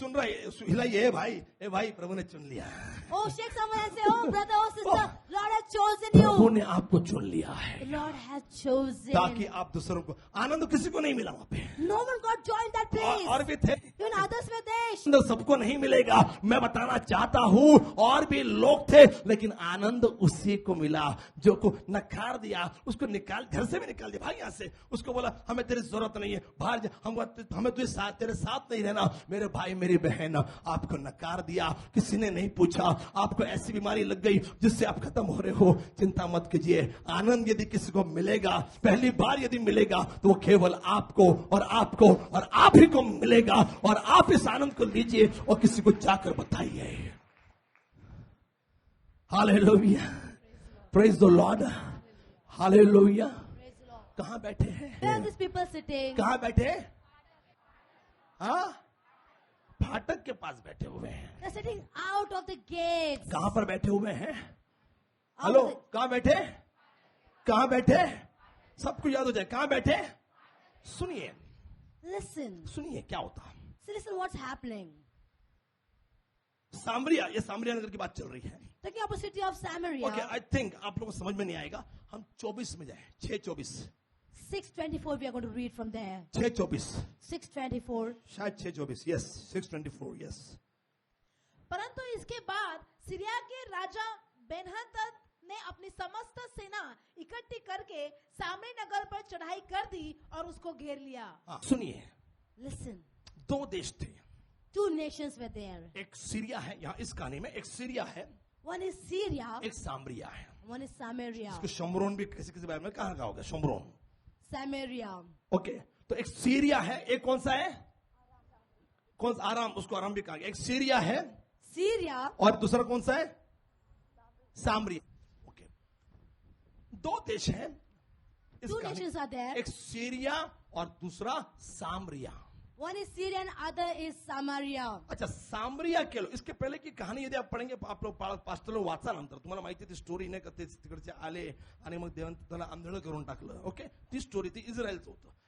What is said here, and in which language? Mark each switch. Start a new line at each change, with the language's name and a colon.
Hindi: सुन रहा है, हिलाइए, ए भाई प्रभु ने चुन लिया है।
English: Oh, shake someone and say, oh brother, oh sister, Lord has chosen
Hindi: Prabhu
English: you.
Hindi: ने आपको चुन लिया है
English: The Lord has chosen.
Hindi: ताकि आप दूसरों को, आनंद किसी को नहीं मिला वहाँ पे,
English: No one got joined that place.
Hindi: और भी थे,
English: Even others were there.
Hindi: आनंद सबको नहीं मिलेगा। मैं बताना चाहता हूँ, और भी लोग थे, लेकिन आनंद उसी को मिला जो को नकार दिया, उसको निकाल, घर से भी निकाल दिया, भाग यहाँ से। उसको बोला हमें तेरी जरूरत नहीं है, बाहर जा, हमें तुझे साथ, तेरे साथ नहीं रहना। मेरे भाई मेरी बहन, आपको नकार दिया, किसी ने नहीं पूछा, आपको ऐसी बीमारी लग गई जिससे आप खत्म हो रहे हो, चिंता मत कीजिए। आनंद यदि किसी को मिलेगा, पहली बार यदि मिलेगा, तो वो केवल आपको और आपको और आप ही को मिलेगा, और आप इस आनंद को लीजिए और किसी को जाकर बताइए। Hallelujah,
English: praise the lord,
Hindi: hallelujah. कहाँ बैठे
English: Where are
Hindi: हैं?
English: these people sitting?
Hindi: कहाँ बैठे? हाँ, फाटक के पास बैठे हुए हैं।
English: They're sitting out of the gates.
Hindi: कहाँ पर बैठे हुए हैं?
English: Out hello, of the-
Hindi: कहाँ बैठे? कहाँ बैठे? सबको याद हो जाए, कहाँ बैठे? सुनिए,
English: Listen.
Hindi: सुनिए क्या होता।
English: So listen what's happening.
Hindi: सामरिया, ये सामरिया नगर की बात चल रही है।
English: Talking about the city of Samaria. Okay, I think
Hindi: आप लोगों को समझ में नहीं आएगा, हम 24 में जाए, 6:24,
English: 6:24 we are going to read from there. 6:24, 6:24.
Hindi: शायद 6:24, यस, 6:24, यस। परंतु इसके बाद सीरिया के राजा बेन्हदद ने अपनी समस्त सेना इकट्ठी करके सामरी नगर पर चढ़ाई कर दी और उसको घेर लिया। सुनिए,
English: Listen.
Hindi: 2 देश थे,
English: Two nations were there.
Hindi: एक सीरिया है, यहाँ इस कहानी में एक सीरिया है,
English: One is Syria,
Hindi: एक सामरिया है.
English: one is Samaria.
Hindi: इसको शमरोन भी किसी किसी बारे में कहा होगा, शमरोन.
English: Samaria.
Hindi: ओके, तो एक सीरिया है, एक कौन सा है? कौन सा? आराम, उसको आराम भी कहा गया. एक सीरिया है
English: Syria,
Hindi: और दूसरा कौन सा है? सामरिया. ओके, दो देश हैं इस
English: two
Hindi: कहानी.
English: nations are there.
Hindi: एक सीरिया और दूसरा सामरिया.
English: One is Syria and other is Samaria.
Hindi: अच्छा, सामरिया के लोग, इसके पहले की कहाणी यदि आप पढेंगे, आप लोग
Marathi: पास्टर लोक वाचा नंतर तुम्हाला माहिती ती स्टोरी नाही का, ते तिकडचे आले आणि मग देवाने त्याला आंधळ करून टाकलं. ओके, ती स्टोरी ती इस्रायलचं होतं.